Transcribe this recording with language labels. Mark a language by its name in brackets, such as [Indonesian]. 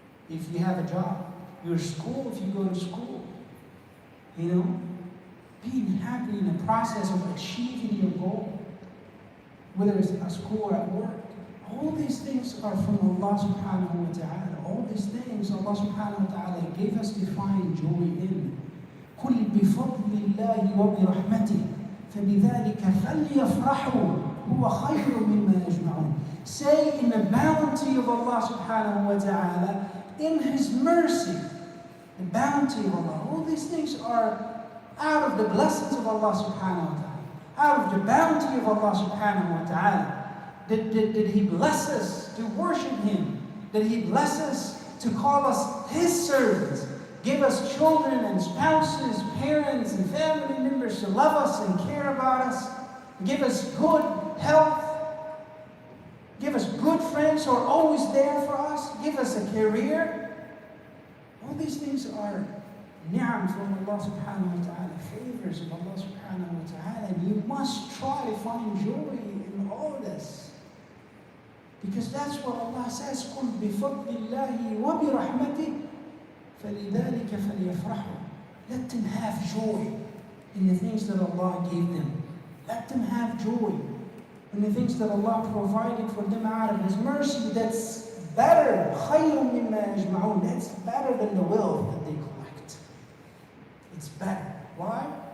[English] If you have a job. Your school, if you go to school. Being happy in the process of achieving your goal. Whether it's at school or at work. All these things are from Allah subhanahu wa ta'ala. All these things Allah subhanahu wa ta'ala gave us to find joy in. [Arabic] قل بفضل الله وبرحمته فبذلك فليفرحوا هو خير مما يجمعون. [English] Say in the bounty of Allah subhanahu wa ta'ala, in His mercy, the bounty of Allah. All these things are out of the blessings of Allah subhanahu wa ta'ala, out of the bounty of Allah subhanahu wa ta'ala. Did He bless us to worship Him? Did He bless us to call us His servants? Give us children and spouses, parents and family members to love us and care about us. Give us good health. Give us good friends who are always there for us. Give us a career. All these things are ni'am from Allah subhanahu wa ta'ala, favors of Allah subhanahu wa ta'ala. And you must try to find joy in all this. Because that's what Allah says, [Arabic] قُلْ بِفَضْلِ اللَّهِ وَبِرَحْمَتِهِ فَلِذَلِكَ فَلْيَفْرَحُوا. [English] Let them have joy in the things that Allah gave them. Let them have joy in the things that Allah provided for them out of His mercy. That's better. [Arabic] خَيْرٌ مِمَّا يَجْمَعُونَ. [English] That's better than the wealth that they collect. It's better. Why?